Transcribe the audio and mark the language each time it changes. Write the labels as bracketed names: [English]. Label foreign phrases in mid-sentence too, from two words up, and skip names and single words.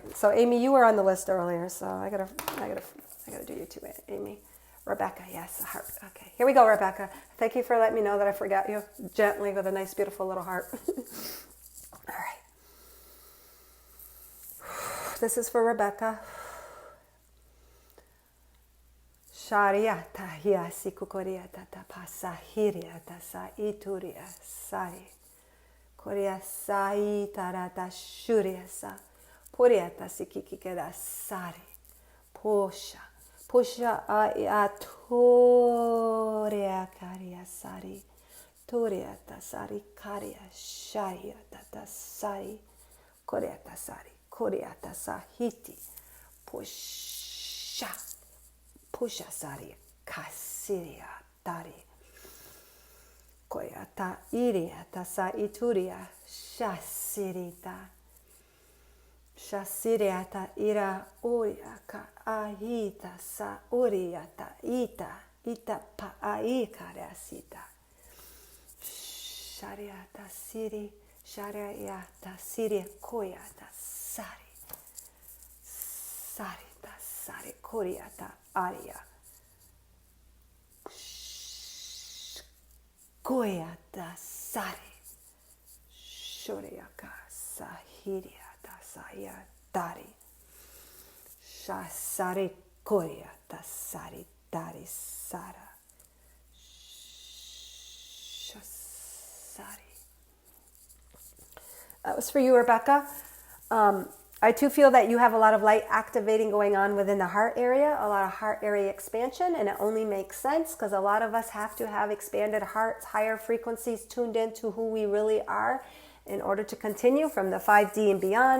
[English] So Amy, you were on the list earlier, so I gotta do you too, Amy. Rebecca, yes, a heart. Okay, here we go, Rebecca. Thank you for letting me know that I forgot you gently with a nice, beautiful little heart. All right. This is for Rebecca. Shariata hiya sikukoriata ta pasahiriata sa ituria sari. Korea sai tarata shuria sa. Puriata sikikikeda sari. Posha. Pusha atoria karia sari. Toriata sari karia shariata ta sari. Koreata sari. Koreata sahiti. Pusha. Pusha sari kasiria tari. Koyata iriata sa ituria shasirita. Shasiriata ira uriaka ahita sa uriata ita pa aikarasita. Shariata siri shariata siri koyata sari. Sarita sari koyata aria. Koyata sari. Shuriaka sahiria. Saya tari shasari Koryata sari dari sara. Shasari. That was for you, Rebecca. I too feel that you have a lot of light activating going on within the heart area, a lot of heart area expansion, and it only makes sense because a lot of us have to have expanded hearts, higher frequencies tuned into who we really are in order to continue from the 5D and beyond.